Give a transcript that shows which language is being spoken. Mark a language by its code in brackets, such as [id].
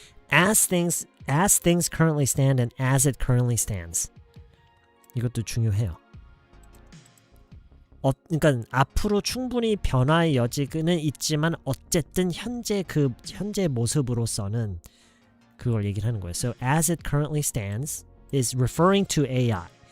[en] As things currently stand and as it currently stands. [ko] 이것도 중요해요. 그러니까 앞으로 충분히 변화의 여지는 있지만 어쨌든 현재 모습으로서는 그걸 얘기를 하는 거예요. [en] So as it currently stands is referring to AI.